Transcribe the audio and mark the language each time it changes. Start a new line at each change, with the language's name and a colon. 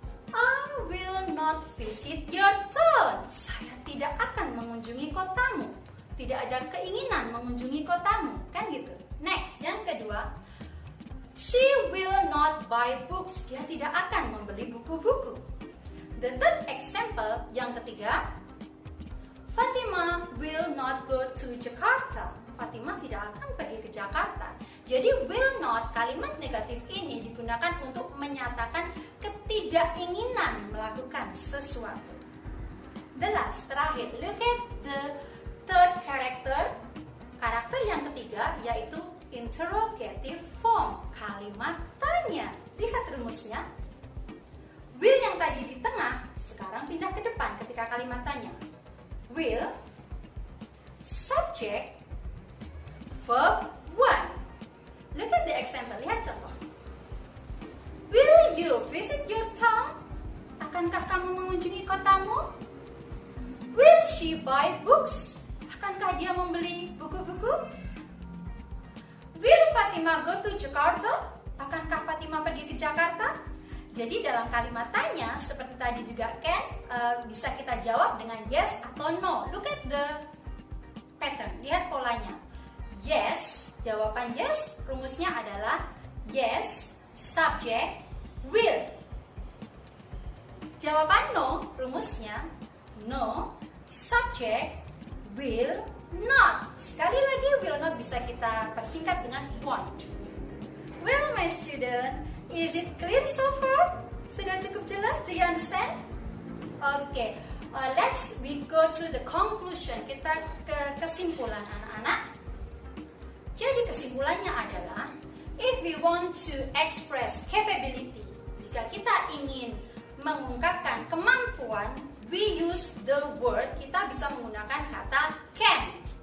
English: I will not visit your town.
Indonesian: Saya tidak akan mengunjungi kotamu. Tidak ada keinginan mengunjungi kotamu, kan gitu. Next, yang kedua,
English: she will not buy books.
Indonesian: Dia tidak akan membeli buku-buku.
English: The third example,
Indonesian: yang ketiga,
English: Fatima will not go to Jakarta.
Indonesian: Fatima tidak akan pergi ke Jakarta. Jadi will not, kalimat negatif ini digunakan untuk menyatakan ketidakinginan melakukan sesuatu.
English: The last,
Indonesian: terakhir,
English: look at the third character.
Indonesian: Karakter yang ketiga yaitu interrogative form, kalimat tanya. Lihat rumusnya. Will yang tadi di tengah sekarang pindah ke depan ketika kalimat tanya.
English: Will, subject, verb 1. Look at the example,
Indonesian: lihat contoh.
English: Will you visit your town?
Indonesian: Akankah kamu mengunjungi kotamu?
English: Will she buy books?
Indonesian: Akankah dia membeli buku-buku?
English: Will Fatima go to Jakarta?
Indonesian: Akankah Fatima pergi ke Jakarta? Jadi dalam kalimat tanya seperti tadi juga can bisa kita jawab dengan yes atau no.
English: Look at the pattern,
Indonesian: lihat polanya. Yes, jawaban yes rumusnya adalah yes, subject, will. Jawaban no rumusnya no, subject, will not. Sekali lagi will not bisa kita persingkat dengan won't.
English: Well my student, is it clear so far?
Indonesian: Sudah cukup jelas?
English: Do you understand? Okay, let's we go to the conclusion.
Indonesian: Kita ke kesimpulan anak-anak. Jadi kesimpulannya adalah
English: if we want to express capability,
Indonesian: jika kita ingin mengungkapkan kemampuan,
English: we use the word,
Indonesian: kita bisa menggunakan kata can.